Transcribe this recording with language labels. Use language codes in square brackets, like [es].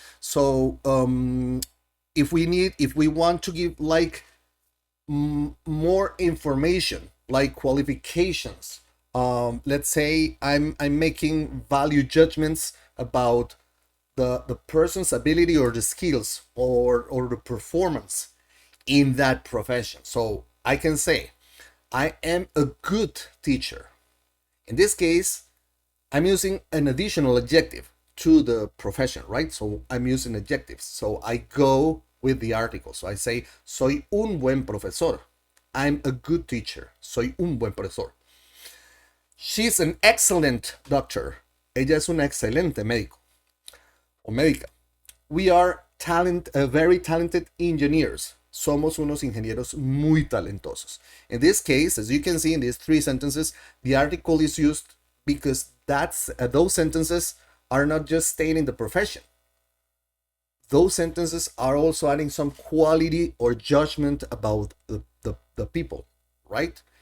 [en] So if we want to give like more information, like qualifications, let's say I'm making value judgments about the person's ability or the skills or the performance in that profession. So I can say I am a good teacher. In this case, I'm using an additional adjective to the profession, right? So I'm using adjectives. So I go with the article. So I say, [es] soy un buen profesor. [en] I'm a good teacher. [es] Soy un buen profesor. [en] She's an excellent doctor. [es] Ella es un excelente médico o médica. [en] We are very talented engineers. [es] Somos unos ingenieros muy talentosos. [en] In this case, as you can see in these three sentences, the article is used because those sentences are not just stating the profession. Those sentences are also adding some quality or judgment about the people, right?